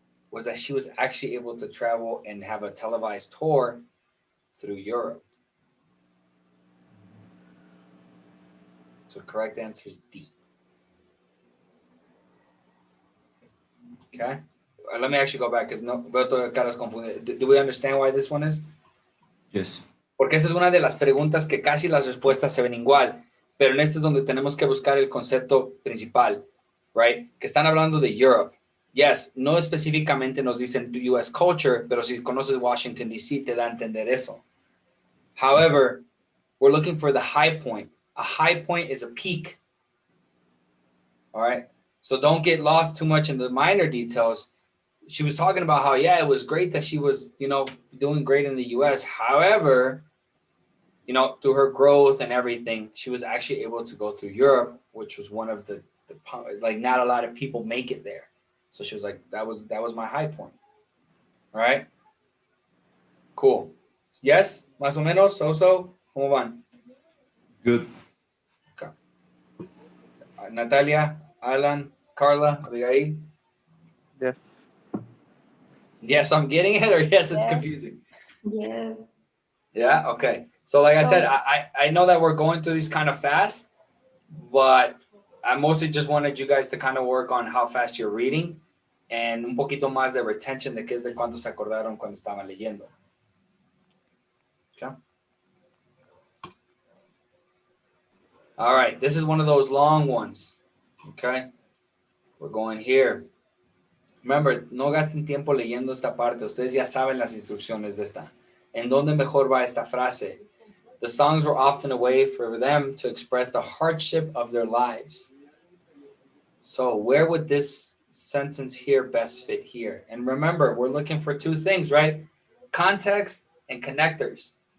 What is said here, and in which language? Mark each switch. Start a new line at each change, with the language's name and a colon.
English: was that she was actually able to travel and have a televised tour through Europe. So correct answer is D. Okay. Let me actually go back because
Spanish: no veo todas caras confundidas.
English: Do we understand why this one is? Yes.
Spanish: Porque esa es una de las preguntas que casi las respuestas se ven igual, pero en este es donde tenemos que buscar el concepto principal,
English: right?
Spanish: Que están hablando de Europe. Yes, no específicamente nos dicen US culture, pero si conoces Washington, D.C., te da a entender eso.
English: However, we're looking for the high point. A high point is a peak. All right. So don't get lost too much in the minor details. She was talking about how, yeah, it was great that she was, doing great in the US. However, through her growth and everything, she was actually able to go through Europe, which was one of the like, not a lot of people make it there. So she was like, that was my high point. All right. Cool.
Spanish: Yes, más o menos, so, ¿cómo van?
English: Good. Okay. Natalia, Alan, Carla, Abigail. Yes. Yes, I'm getting it, or yes, it's Yes. confusing. Yes. Yeah. Okay. So, like I said, So- I know that we're going through these kind of fast, but I mostly just wanted you guys to kind of work on how fast you're reading and
Spanish: un poquito más de retention de qué es de cuánto se acordaron cuando estaban leyendo.
English: Okay. All right. This is one of those long ones. Okay. We're going here. Remember,
Spanish: no gasten tiempo leyendo esta parte. Ustedes ya saben las instrucciones de esta. ¿En dónde mejor va esta frase?
English: The songs were often a way for them to express the hardship of their lives. So where would this sentence here best fit here? And remember, we're looking for two things, right? Context and connectors.